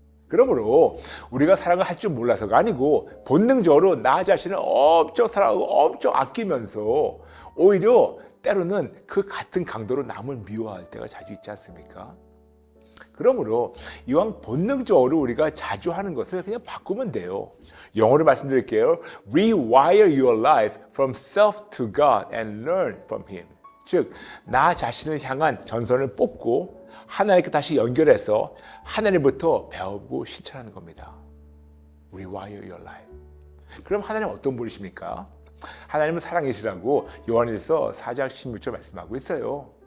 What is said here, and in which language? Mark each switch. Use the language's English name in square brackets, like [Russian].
[Korean] 그러므로 우리가 사랑을 할 줄 몰라서가 아니고 본능적으로 나 자신을 엄청 사랑하고 엄청 아끼면서 오히려 때로는 그 같은 강도로 남을 미워할 때가 자주 있지 않습니까? 그러므로 이왕 본능적으로 우리가 자주 하는 것을 그냥 바꾸면 돼요. 영어로 말씀드릴게요. [English] Rewire your life from self to God and learn from Him. [Korean] 즉, 나 자신을 향한 전선을 뽑고 하나님께 다시 연결해서 하나님부터 배우고 실천하는 겁니다. [English] Rewire your life. [Korean] 그럼 하나님은 어떤 분이십니까? 하나님은 사랑이시라고 요한일서 4장 16절 말씀하고 있어요.